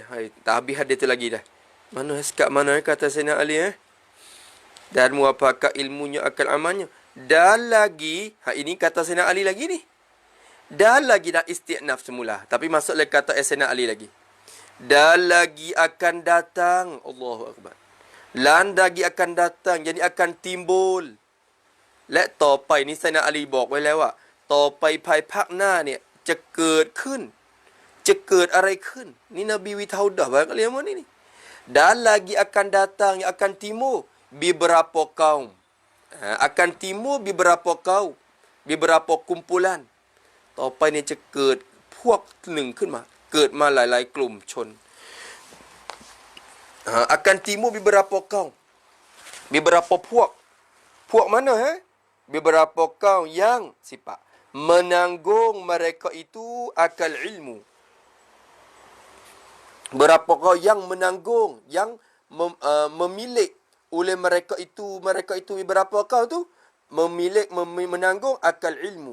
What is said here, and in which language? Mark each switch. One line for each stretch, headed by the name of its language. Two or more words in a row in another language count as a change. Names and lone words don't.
Malay: Tak habis hadis tu lagi dah. Mana sekat mana kata Sayyidina Ali Dan muafakat ilmunya akal amalnya. Dan lagi. Ini kata Sayyidina Ali lagi ni. Dan lagi dah istiqnaf semula. Tapi masuk lagi kata Sayyidina Ali lagi. Dan lagi akan datang. Allahu Akbar. Dan lagi akan datang. Jadi akan timbul.
Thai: Let ต่อไปนี่ไซนะอาลีบอกไว้แล้วว่าต่อไปภายภาคหน้าเนี่ยจะเกิดขึ้นจะ เกิดอะไรขึ้นนี่นบีวิทาอุดะ
Malay: bang kalian ni dan lagi akan datang yang akan timbul beberapa kaum akan timbul beberapa kaum beberapa kumpulan
Thai: ต่อไปเนี่ยจะเกิดพวกหนึ่งขึ้นมาเกิดมาหลายๆกลุ่มชน
Malay: akan timbul beberapa kaum beberapa พวก mana beberapa kaum yang sifat menanggung mereka itu akal ilmu. Berapa kaum yang menanggung, yang memilik oleh mereka itu beberapa kaum tu menanggung akal ilmu.